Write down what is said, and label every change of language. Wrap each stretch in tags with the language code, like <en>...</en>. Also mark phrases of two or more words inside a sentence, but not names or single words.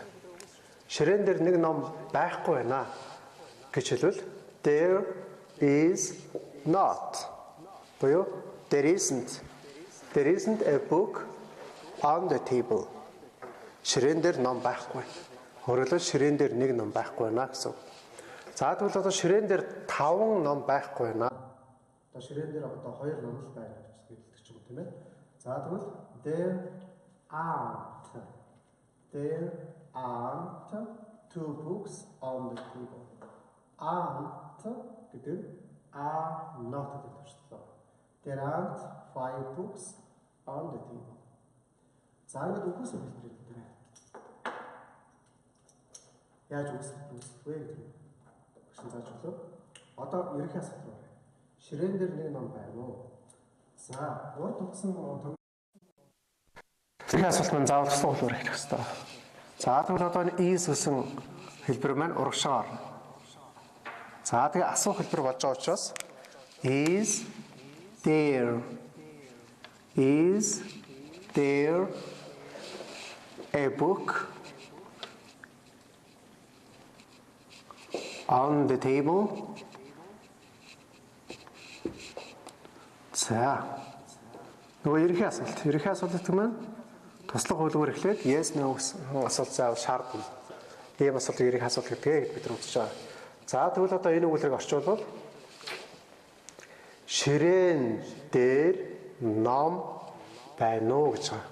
<mn>Ширээн дээр нэг ном байхгүй байна гэж хэлвэл</mn> <en>there is not. Буюу there isn't a book on the table.</en> <mn>Ширээн дээр ном байхгүй. Өөрөлдөө ширээн дээр нэг ном байхгүй байна гэсэн. За тэгвэл одоо ширээн дээр 5 ном байхгүй байна. Одоо ширээн дээр одоо 2 ном л байна гэж хэлдэг ч юм уу тийм ээ. За тэгвэл</mn> <en>there aren't 2 books on the table.</en> <mn>Aren't гэдэг</mn> <en>are not</en> <mn>гэдэг төрөлөө.</mn> <en>There aren't 5 books on the table.</en> <mn>За ингээд үгээс хэлбэрээ дээр. Яаж үүсвэ гэдэг нь багш зааж өглөө. Одоо ерөнхий асуулт байна. Ширээн дээр нэг ном байна уу? За, урд утсан ерөнхий асуулт маань заавал туслах хэлбэр хэлэх хэрэгтэй. За тэгвэл одоо энэ is гэсэн хэлбэр маань урагшаа орно. За тэгээ асуух хэлбэр болж байгаа учраас</mn> <en>is there a book on the table?</en> <mn>За нөгөө ерөнхий асуулт гэдэг маань туслах хөлбөр эхлээд</mn> <en>yes no</en> <mn>гэсэн асуулт заавал шаардна. Ийм асуулт ерөнхий асуулт гэдгийг бид нар үзэж байгаа. За тэгвэл одоо энэ үгээрийг орчуулбал ширээн дээр ном байна уу гэж байгаа.</mn>